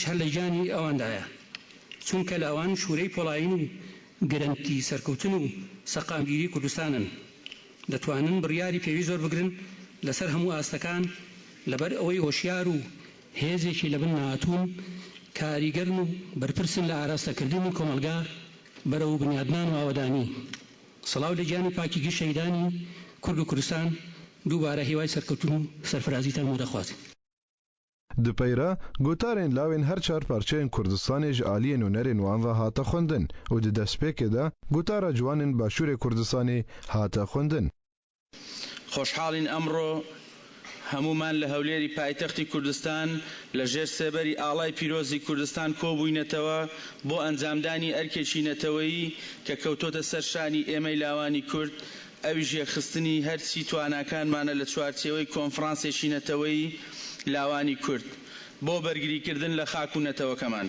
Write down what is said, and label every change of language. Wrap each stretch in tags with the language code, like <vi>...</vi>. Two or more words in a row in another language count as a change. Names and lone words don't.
<ckb>هەر لە گیانی ئەوەندایە چونکە لاوان شوورەی پۆڵاین و گەرنتی سەرکەوتن و سەقامگیری کوردستانن دەتوانن بڕیاری پێوی زۆر بگرن لەسەر هەموو ئاستەکان لەبەر ئەوەی هۆشیار و هێزێکی لەبن نهاتوون کاریگەرن و بەرپرسن لە ئاراستەکردنی کۆمەلگا بەرەو بنیادنان و ئاوەدانی سەڵاو لە گیانی پاکیگی شەیدانی کورد و کوردستان دووبارە هیوای سەرکەوتن و سەرفرازیتان بۆ دەخوازم.</ckb> <ku>دپەیرە گوتارên lawên her çar parçeyên Kurdistanê ji aliyên hunerên wan ve hate xwendin û di destpêkê de gotara ciwanên Başûrê Kurdistanê hate xwendin.</ku> <ckb>خۆشحاڵین ئەمڕۆ هەمومان لە هەولێری پایتەختی کوردستان لە ژێر سێبەری ئاڵای پیرۆزی کوردستان کۆبووینەتەوە بۆ ئەنجامدانی ئەرکێکی نەتەوەیی کە کەوتۆتە سەر شانی ئێمەی لاوانی کورد ئەویش یەخستنی هەرچی تواناکانمانە لە چوارچێوەی کۆنفرانسێکی نەتەوەیی لاوانی کورد بۆ بەرگریکردن لە خاک و نەتەوەکەمان.</ckb>